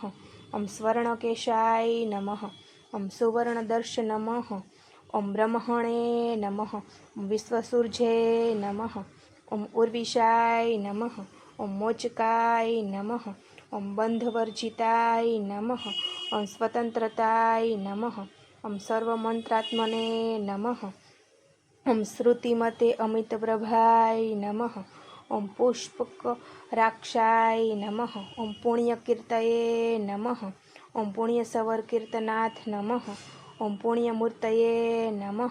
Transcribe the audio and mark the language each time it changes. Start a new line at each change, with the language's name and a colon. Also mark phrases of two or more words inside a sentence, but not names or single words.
Sanskrit: ॐ स्वर्णकेशाय नमः। ॐ सुवर्णदर्श नमः। ॐ ब्रह्मणे नमः। ॐ विश्वसूर्ये नमः। ॐ उर्विशाय नमः। ॐ मोचकाय नमः। ॐ बन्धवर्जिताय नमः। ॐ स्वतन्त्रताय नमः। સર્વમંત્રાત્મને નમઃ. શ્રુતિમતે અમિતપ્રભાય નમઃ. પુષ્પકરાક્ષાય નમઃ. પુણ્યકીર્તયે નમઃ. પુણ્યસવરકીર્તનાથ નમઃ. પુણ્યમૂર્તયે નમઃ.